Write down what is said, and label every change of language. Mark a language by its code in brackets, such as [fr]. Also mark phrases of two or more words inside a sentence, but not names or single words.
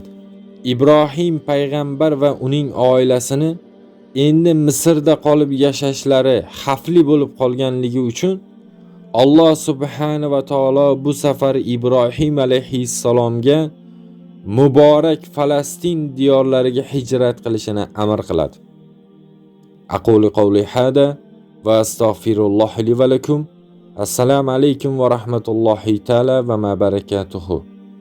[uz] Ibrohim payg'ambar va uning oilasini endi Misrda qolib yashashlari xavfli bo'lib qolganligi uchun Alloh [ar] سبحانه وتعالى [uz] bu safar Ibrohim alayhissalomga muborak Falastin diyorlariga hijrat qilishini amr qiladi. [ar] أقول قولي هذا وأستغفر الله لي ولكم. السلام عليكم ورحمة الله تعالى وبركاته.